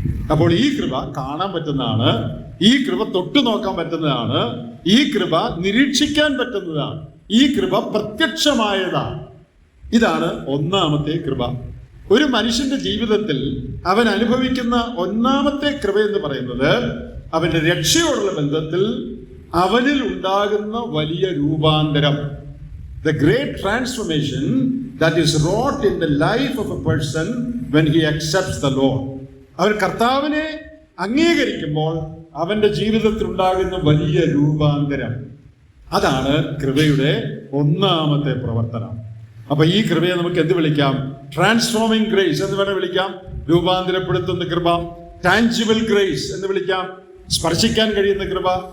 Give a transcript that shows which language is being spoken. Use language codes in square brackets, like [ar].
[ml] അപ്പോൾ ഈ കൃപ കാണാൻ പറ്റുന്നതാണ്, ഈ കൃപ തൊട്ടു നോക്കാൻ പറ്റുന്നതാണ്, ഈ കൃപ നിരീക്ഷിക്കാൻ പറ്റുന്നതാണ്, ഈ കൃപ പ്രത്യക്ഷമായതാണ്. ഇതാണ് ഒന്നാമത്തെ കൃപ. ഒരു മനുഷ്യന്റെ ജീവിതത്തിൽ അവൻ അനുഭവിക്കുന്ന ഒന്നാമത്തെ കൃപ എന്ന് പറയുന്നത് അവന്റെ രക്ഷയോടുള്ള ബന്ധത്തിൽ അവനിൽ ഉണ്ടാകുന്ന വലിയ രൂപാന്തരം. [en] The great transformation that is wrought in the life of a person when he accepts the Lord. [ml] അവൻ കർത്താവിനെ അംഗീകരിക്കുമ്പോൾ അവന്റെ ജീവിതത്തിൽ ഉണ്ടാകുന്ന വലിയ രൂപാന്തരം, അതാണ് കൃപയുടെ ഒന്നാമത്തെ പ്രവർത്തനം. അപ്പൊ ഈ കൃപയെ നമുക്ക് എന്ത് വിളിക്കാം? ട്രാൻസ്ഫോമിംഗ് ഗ്രേസ് എന്ന് വേണം വിളിക്കാം. രൂപാന്തരപ്പെടുത്തുന്ന കൃപ. ടാഞ്ചിബിൾ ഗ്രേസ് എന്ന് വിളിക്കാം, സ്പർശിക്കാൻ കഴിയുന്ന കൃപ.